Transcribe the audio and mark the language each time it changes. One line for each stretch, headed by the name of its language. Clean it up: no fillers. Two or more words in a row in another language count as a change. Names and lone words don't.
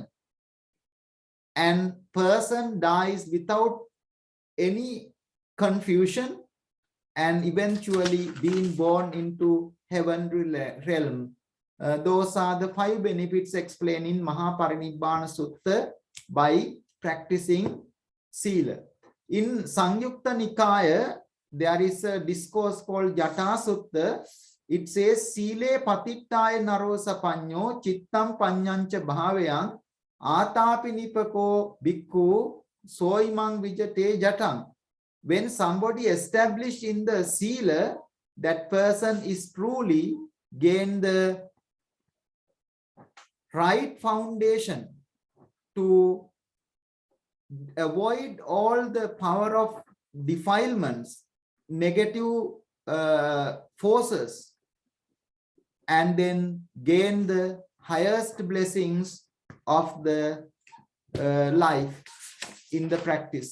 English: And person dies without any confusion and eventually being born into heavenly realm. Those are the 5 benefits explained in Mahaparinibbana Sutta by practicing Sīla. In Samyukta Nikaya, there is a discourse called Jata Sutta. It says,
Pali: Sīle patittaya narosa panyo chittam panyancha bhavayang atapi nipako bhikkhu soimang vijate jatang.
English: When somebody established in the Sīla, that person is truly gained the right foundation to avoid all the power of defilements, negative forces, and then gain the highest blessings of the life in the practice.